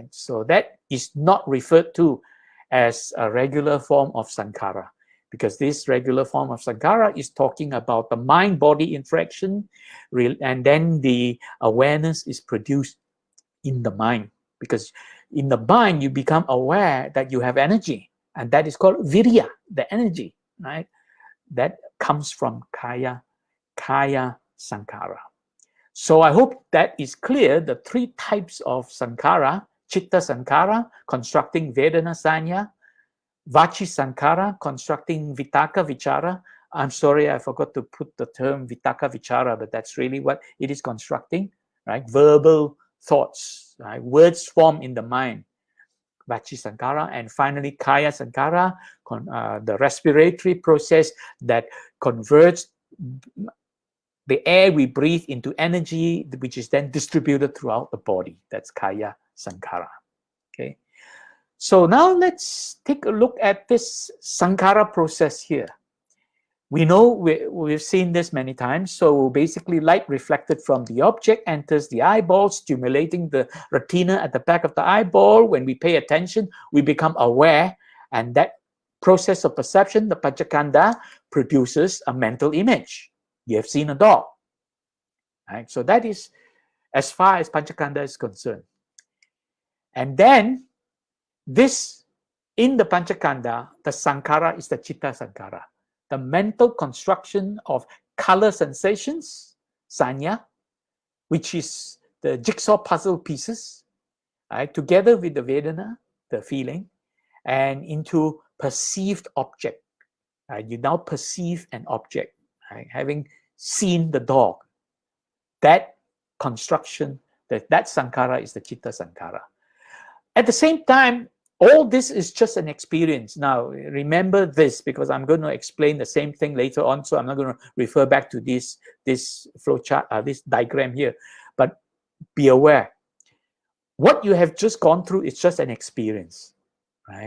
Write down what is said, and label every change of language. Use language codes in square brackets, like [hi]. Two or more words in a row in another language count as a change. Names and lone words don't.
[en] So that is not referred to as a regular form of sankara, because this regular form of sankara is talking about the mind-body interaction, and then the awareness is produced in the mind, because in the mind you become aware that you have energy, and that is called virya, the energy, right? That comes from [pi] kaya sankara. [en] So I hope that is clear, the three types of sankara: [pi] chitta sankara, [en] constructing [pi] vedana sanya; vachi sankara, [en] constructing [pi] vitaka vichara. [en] I'm sorry, I forgot to put the term [pi] vitaka vichara, [en] but that's really what it is constructing, right? Verbal thoughts, right? Words form in the mind, [pi] vachi sankara. [en] And finally, [pi] kaya sankara, [en] the respiratory process that converts the air we breathe into energy, which is then distributed throughout the body. That's [pi] kaya sankara. [en] Okay. So now let's take a look at this sankara process here. We know we've seen this many times. So basically, light reflected from the object enters the eyeball, stimulating the retina at the back of the eyeball. When we pay attention, we become aware, and that process of perception, the Paticca, produces a mental image. You have seen a dog, right? So that is as far as Paticca is concerned. And then this, in the Paticca, the sankara is the [pi] chitta sankara, [en] the mental construction of color sensations, sanya, which is the jigsaw puzzle pieces, right, together with the vedana, the feeling, and into perceived object. Right? You now perceive an object, right? Having seen the dog. That construction, that sankara is the [pi] chitta sankara. [en] At the same time, all this is just an experience. Now, remember this, because I'm going to explain the same thing later on, so I'm not going to refer back to this flow chart, this diagram here. But be aware, what you have just gone through is just an experience, right?